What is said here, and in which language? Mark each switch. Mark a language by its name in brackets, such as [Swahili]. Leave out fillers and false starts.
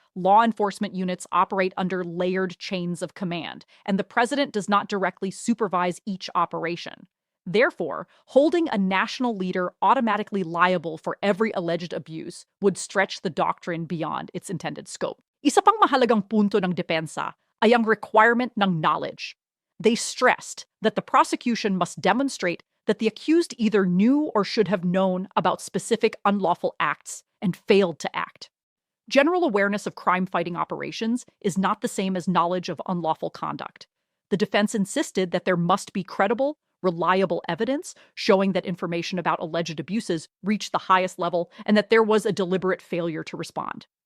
[English] Law enforcement units operate under layered chains of command, and the president does not directly supervise each operation. Therefore, holding a national leader automatically liable for every alleged abuse would stretch the doctrine beyond its intended scope. [Filipino] Isa pang mahalagang punto ng depensa ay ang requirement ng knowledge. [English] They stressed that the prosecution must demonstrate that the accused either knew or should have known about specific unlawful acts and failed to act. General awareness of crime-fighting operations is not the same as knowledge of unlawful conduct. The defense insisted that there must be credible, reliable evidence showing that information about alleged abuses reached the highest level and that there was a deliberate failure to respond.